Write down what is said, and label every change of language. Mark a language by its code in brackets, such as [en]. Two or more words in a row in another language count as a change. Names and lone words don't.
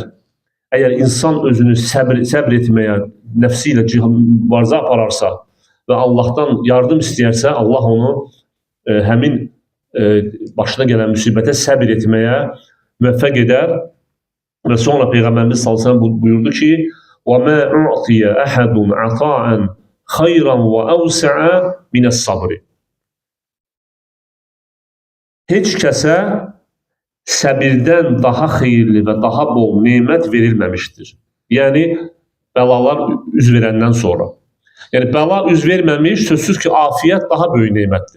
[az] Əgər insan özünü səbr etməyə, nəfsi ilə mübarizə apararsa və Allahdan yardım istəyərsə, Allah onu həmin başına gələn müsibətə səbr etməyə müvəffəq edər. Və sonra Peyğəmbərimiz sallallahu əleyhi və səlləm buyurdu ki: [ar] وَمَا أُعْطِيَ أَحَدٌ عَطَاءً خَيْرًا وَأَوْسَعَ مِنَ الصَّبْرِ. [az] Heç kəsə səbirdən daha xeyirli və daha bol nemət verilməmişdir. Yəni, bəlalar üz verəndən sonra. Yəni, bəla üz verməmiş, sözsüz ki, afiyət daha böyük nemətdir.